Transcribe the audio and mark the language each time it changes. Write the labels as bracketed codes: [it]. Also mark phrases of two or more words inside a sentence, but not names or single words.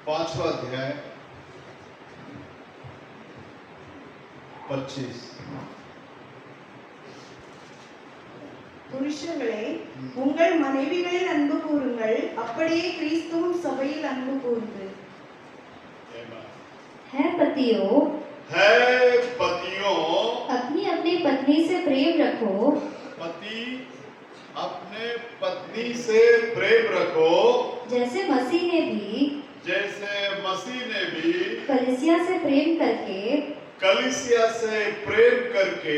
[hi] 5वां अध्याय 25। [ta] புருஷர்களே உங்கள் மனைவிகளில் அன்பு கூறுங்கள், அப்படியே கிறிஸ்துவும் சபையில் அன்பு கூர்ந்து. [hi] है पतियों अपनी अपनी पत्नी से प्रेम रखो, पति अपने पत्नी से प्रेम रखो, जैसे मसीह ने भी कलीसिया से प्रेम करके